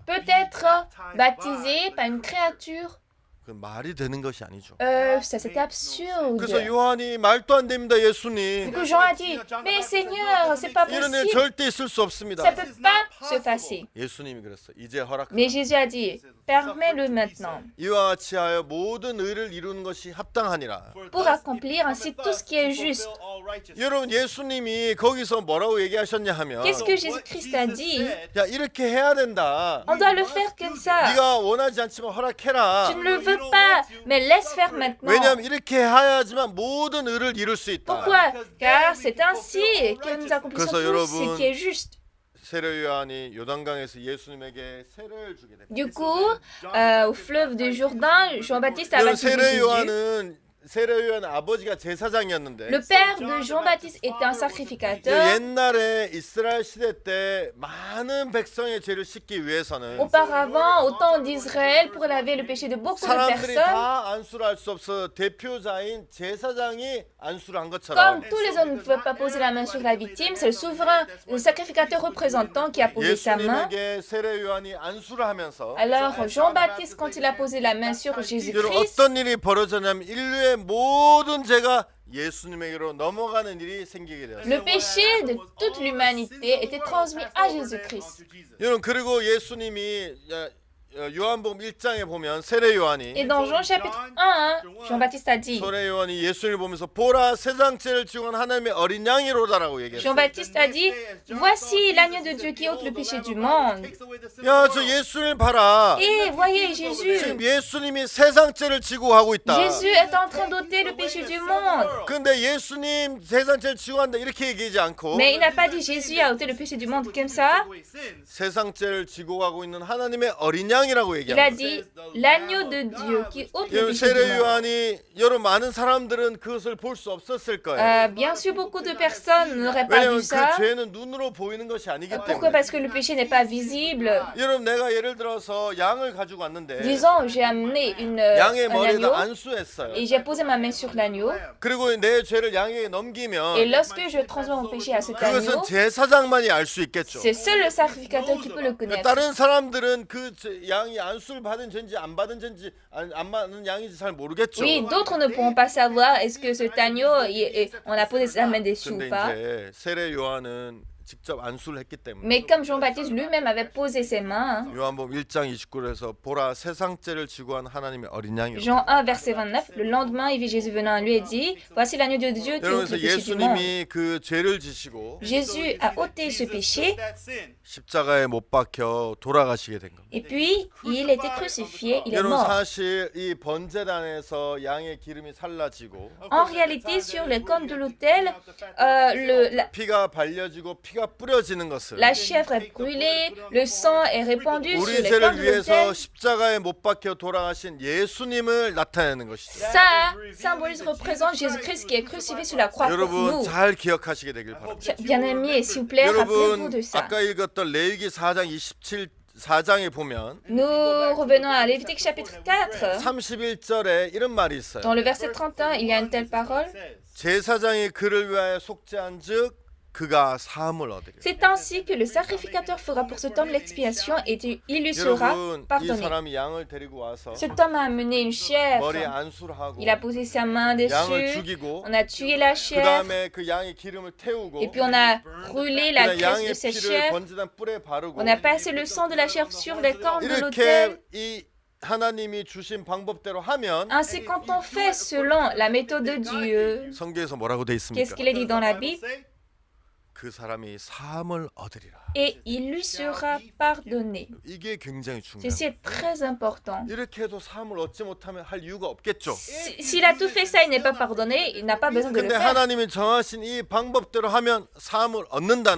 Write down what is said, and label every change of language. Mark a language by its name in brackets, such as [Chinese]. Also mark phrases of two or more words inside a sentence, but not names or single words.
[French] peut être baptisé par une créature? [Korean] 그 말이 되는 것이 아니죠. [French] Ça c'est absurde. [Korean] 그래서 요한이 말도 안 됩니다, [French] Du [Korean] 예수님. [French] coup, Jean a dit, mais Seigneur, c'est pas [Korean] 이런 일 [French] possible. [Korean] 절대 있을 수 없습니다. [French] Ça peut pas se passer. [Korean] 예수님이 그랬어. 이제 허락. [French] Mais Jésus a dit, permets-le maintenant, [Korean] 이와 같이 하여 모든 의를 이루는 것이 합당하니라. [French] pour accomplir ainsi tout ce qui est juste. [Korean] 여러분 예수님이 거기서 뭐라고 얘기하셨냐 하면 [French] Qu'est-ce que Jésus-Christ a dit? [Korean] 야 이렇게 해야 된다. [French] On doit le faire comme ça. [Korean] 네가 원하지 않지만 허락해라. [French] Tu ne le veux pas, mais laisse faire maintenant. [Korean] 왜냐하면 이렇게 해야지만 모든 의를 이룰 수 있다. [French] Pourquoi? Car c'est ainsi que nous accomplissons [Korean] 그래서 [French] tout ce [Korean] 여러분, [French] qui est juste. [Korean] 세례 요한이 요단강에서 예수님에게 세례를 주게 됩니다. [French] Du coup, au fleuve du Jourdain, Jean-Baptiste a [Korean] 여러분 [French] baptisé [Korean] 세례 [French] Jésus. [Korean] 요한은 세례 요한 아버지가 제사장이었는데 [French] Le père de Jean-Baptiste était un sacrificateur. [Korean] 옛날에 이스라엘 시대 때 많은 백성의 죄를 씻기 위해서는 [French] Auparavant, au temps d'Israël, pour laver le péché de beaucoup de [Korean] 사람들이 [French] personnes, [Korean] 다 안수를 할 수 없어 대표자인 제사장이 안수를 한 [French] comme [Korean] 것처럼 [French] tous les hommes ne pouvaient pas poser la main sur la victime, c'est le souverain, le sacrificateur représentant qui a posé sa main. [Korean] 예수님에게 세례 요한이 안수를 하면서 [French] Alors Jean-Baptiste, quand il a posé la main sur [Korean] 여러분 [French] Jésus-Christ, [Korean] 어떤 일이 벌어졌냐면 인류의 모든 죄가 예수님에게로 넘어가는 일이 생기게 되었어요. [French] le péché de toute l'humanité était transmis à Jésus-Christ. [Korean] 여러분 그리고 예수님이 요한복음 1장에 보면 세례 [French] Et [Korean] 요한이 [French] dans Jean chapitre 1, Jean-Baptiste a dit, [Korean] 세례 요한이 예수님을 보면서 보라 세상 죄를 지고 온 하나님의 어린 양이로다라고 얘기했어요. [French] Jean-Baptiste a dit, voici l'agneau de Dieu qui ôte le péché du monde. [Korean] 야, 저 예수님을 봐라. [French] Et voyez Jésus. [Korean] 지금 예수님이 세상 죄를 지고 하고 있다. [French] Jésus est en train d'ôter le péché du monde. [Korean] 근데 예수님 세상 죄를 지고 한다 이렇게 얘기하지 않고 [French] Mais il n'a pas dit Jésus a ôté le péché du monde comme ça. [Korean] 세상 죄를 지고 가고 있는 하나님의 어린 양이라고 [French] Il a [Korean] 얘기합니다. [French] dit l'agneau de Dieu qui ôte le [Korean] 여러분 [French] péché du [Korean] 세례 [French] monde. [Korean] 요한이 여러분 많은 사람들은 그것을 볼 수 없었을 거예요. [French] Bien sûr, beaucoup de personnes n'auraient pas [Korean] 왜냐하면 [French] vu ça. [Korean] 그 죄는 눈으로 보이는 것이 아니기 [French] Pourquoi? [Korean] 때문에. [French] Parce que le péché n'est pas visible. [Korean] 여러분 내가 예를 들어서 양을 가지고 왔는데 [French] Disons, j'ai amené [Korean] 양의 [French] un [Korean] 머리에다 [French] agneau [Korean] 안수했어요. [French] et j'ai posé ma main sur l'agneau. [Korean] 그리고 내 죄를 양에게 [French] Et [Korean] 넘기면 [French] lorsque je transmets mon péché à cet [Korean] 그것은 [French] agneau, [Korean] 제사장만이 알 수 있겠죠. [French] c'est seul le sacrificateur qui peut le connaître. [Korean] 다른 사람들은 그 양이 안수를 받은 죄인지 안 받은 죄인지 안 받은 양인지 잘 모르겠죠. [French] Oui, d'autres ne pourront pas savoir est-ce que cet agneau, on a posé sa main dessus ou [Korean] 근데 [French] pas. [Korean] 이제 세례 요한은 직접 안수를 했기 때문에 [French] Mais comme Jean-Baptiste lui-même avait posé ses mains, [Korean] 요한복음 1장 29절에서 보라 세상 죄를 지고 한 하나님의 어린 양이라. [French] Jean 1, verset 29, le lendemain, il vit Jésus venant à lui et dit, voici l'agneau de Dieu qui ôte [Korean] 여러분서 [French] le péché du monde. [Korean] 예수님이 그 죄를 지시고 [French] Jésus a ôté ce péché [Korean] 십자가에 못 박혀 돌아가시게 된 겁니다. [French] et puis il était crucifié, il est [Korean] 여러분 [French] mort. [Korean] 사실 이 번제단에서 양의 기름이 살라지고 [French] En réalité, sur les cornes de l'autel, [Korean] 피가 발려지고 피가 피가 뿌려지는 것을 [French] La chèvre est brûlée, le sang est répandu sur [Korean] 우리 [French] les cornes [Korean] 죄를 [French] de [Korean] 위해서 [French] l'autel. [Korean] 십자가에 못 박혀 돌아가신 예수님을 나타내는 것이죠. [French] Ça symbolise, représente Jésus-Christ qui est crucifié sur la croix pour [Korean] 여러분 [French] nous. [Korean] 잘 기억하시게 되길 바랍니다. [French] Bien-aimés, s'il vous plaît, rappelez-vous [Korean] 여러분 [French] de ça. [Korean] 아까 읽었던 레위기 4장 4장에 보면 [French] Nous revenons à Lévitique chapitre 4. [Korean] 31절에 이런 말이 있어요. [French] Dans le verset 31, il y a une telle parole. [Korean] 제사장이 그를 위하여 속죄한즉 그가 사함을 얻으리라. [French] C'est ainsi que le sacrificateur fera pour cet homme l'expiation et il lui sera [Korean] 여러분 이 [French] pardonné. [Korean] 사람이 양을 데리고 와서 [French] Cet homme a amené une [Korean] 머리에 [French] chèvre. [Korean] 안수를 하고 [French] Il a posé sa main [Korean] 양을 [French] dessus. [Korean] 죽이고 [French] On a tué la [Korean] 그 [French] chèvre. [Korean] 다음에 그 양의 기름을 태우고 [French] Et puis on a brûlé la [Korean] 그다음에 [French] graisse [Korean] 양의 [French] de cette [Korean] 피를 [French] chèvre. [Korean] 번제단 뿔에 바르고 [French] On a passé le sang de la chèvre sur les cornes de [Korean] 이렇게 [French] l'autel. [Korean] 이 하나님이 주신 방법대로 하면 [French] Ainsi, quand on fait selon la méthode de Dieu, [Korean] 성경에서 뭐라고 돼 [French] qu'est-ce [Korean] 있습니까? [French] qu'il est dit dans la Bible? [Korean] 그 사람이 사함을 얻으리라. [French] Et il lui sera pardonné. [Korean] 이게 굉장히 중요해요. [French] Ceci est très important. [Korean] 이렇게 해도 사함을 얻지 못하면 할 이유가 없겠죠. [French] S'il a tout fait ça, il n'est pas pardonné, il n'a pas besoin de le [Korean] 근데 [French] faire. [Korean] 하나님이 정하신 이 방법대로 하면 사함을 얻는다는